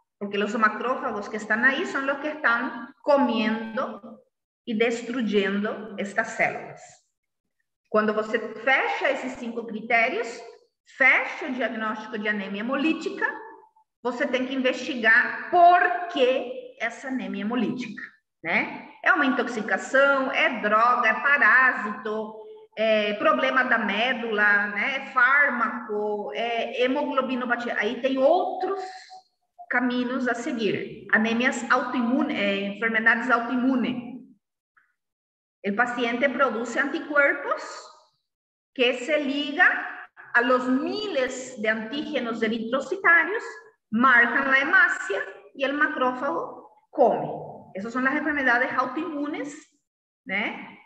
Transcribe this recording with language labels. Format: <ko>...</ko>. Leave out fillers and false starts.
<es>porque los macrófagos que están ahí son los que están comiendo y destruyendo estas células.</es> <pt>Quando você fecha esses 5 critérios, fecha o diagnóstico de anemia hemolítica, você tem que investigar por que essa anemia hemolítica, né? É uma intoxicação, é droga, é parásito, é problema da médula, né? É fármaco, é hemoglobinopatia. Aí tem outros caminhos a seguir.</pt> <es>Anemias autoimunes, enfermedades autoimunes. El paciente produce anticuerpos que se ligan a los miles de antígenos eritrocitarios, marcan la hemácia y el macrófago come. Esas son las enfermedades autoinmunes, ¿eh?</es>